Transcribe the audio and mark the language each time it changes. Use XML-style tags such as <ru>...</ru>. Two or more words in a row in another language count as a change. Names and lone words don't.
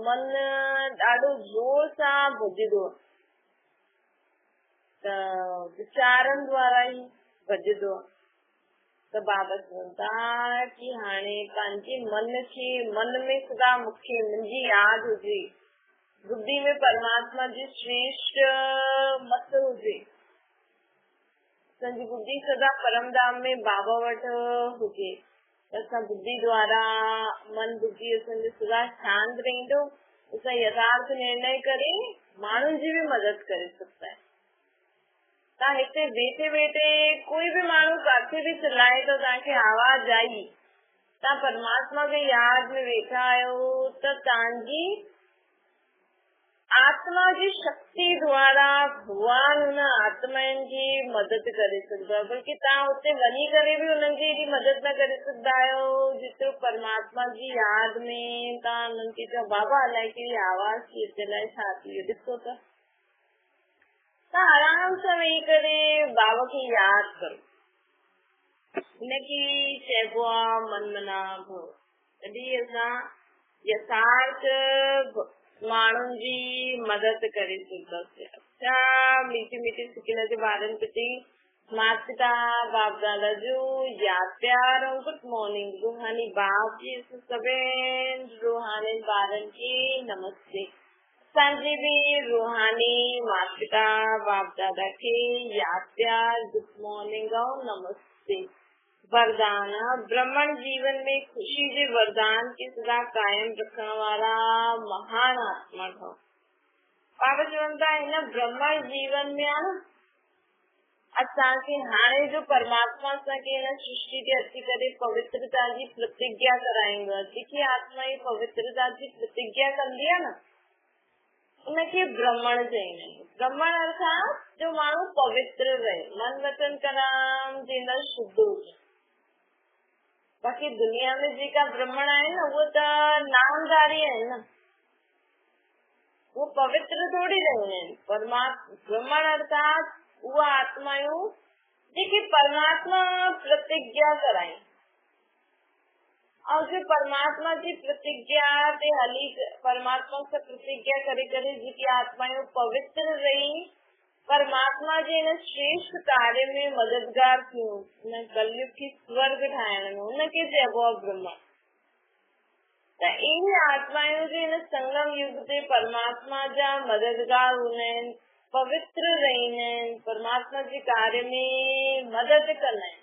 <sd>मन ॾाढो ज़ोर सां भॼंदो आहे, त वीचारनि द्वारा ई भॼंदो आहे। त बाबा चवनि था कि हाणे पंहिंजे मन में सदा मूंखे मुंहिंजी यादि हुजे, बुद्धि में परमात्मा जी श्रेष्ठ मत हुजे, असांजी बुद्धि सदा परमधाम में बाबा वटि हुजे, त असां बुद्धि द्वारा मन बुद्धि असांजो सदा शांत रहंदो, असां यथार्थ निर्णय करे माण्हुनि जी बि मदद करे सघंदा आहियूं। तव्हां हिते वेठे वेठे कोई बि माण्हू किथे बि चिल्लाए तो, तव्हांखे आवाज़ आई, तव्हां परमात्मा खे यादि में वेठा आहियो, त तव्हांजी आत्मा जी शक्ति द्वारा भगवान हुन आत्माउनि जी मदद करे सघंदो आहे। बल्कि तव्हां हुते वञी करे बि हुननि जी एॾी मदद न करे सघंदा आहियो जेतिरो परमात्मा जी यादि में तव्हां हुननि खे चओ बाबा अलाए कहिड़ी आवाज़ थी अचे, अलाए छा थी वियो, ॾिसो त तव्हां आराम सां वेही करे बाबा खे यादि करो।</sd> <sa>हिनखे चइबो आहे मन मना भव।</sa> <sd>तॾहिं असां यथार्थ माण्हुनि जी मदद करे सघंदासीं। अच्छा मीठी मीठी सिकिल जे ॿारनि प्रति माता पिता बाप दादा जो याद प्यार और</sd> <en>good morning.</en> <sd>रूहानी बाप जी सभिनि रूहानी ॿारनि खे नमस्ते। असांजी बि रूहानी माता पिता बाप दादा खे याद प्यार</sd> <en>good morning</en> <sd>और नमस्ते। वरदान ब्रह्मण जीवन में खुशी जे वरदान की सदा कायम रखण वारा महान आत्मा ठो। बाबा चवनि था हिन ब्रह्मण जीवन में आहे न असांखे हाणे जो परमात्मा असांखे हिन सृष्टि ते अची करे पवित्रता जी प्रतिज्ञा कराईंदो आहे। जेकी आत्मा जी पवित्रता जी प्रतिज्ञा कंदी आहे न उनखे ब्रह्मण चईंदा आहिनि। ब्रह्मण अर्थात जो माण्हू पवित्र रहे, मन वचन कर्म जे अंदरि शुद्ध हुजे। बाक़ी दुनिया में जेका ब्रह्मण आहे न उहो त नामधारी आहे न, वो पवित्र थोड़ी रहंदा आहिनि। ब्रह्मण अर्थात उहा आत्मायूं जेके परमात्मा प्रतिज्ञा कराई और जो परमात्मा जी प्रतिज्ञा ते हली परमात्मा से प्रतिज्ञा करे करे जेकी आत्मायूं पवित्र रही परमात्मा जे हिन श्रेष्ठ कार्य में मददगार थियूं, हिन कलयुग खे स्वर्ग ठाहिण में, उनखे चइबो आहे ब्रह्मण। त इहे आत्मायूं जे हिन संगम युग ते परमात्मा जा मददगार हूंदा आहिनि, पवित्र रहंदा आहिनि, परमात्मा जे कार्य में मदद कंदा आहिनि।</sd>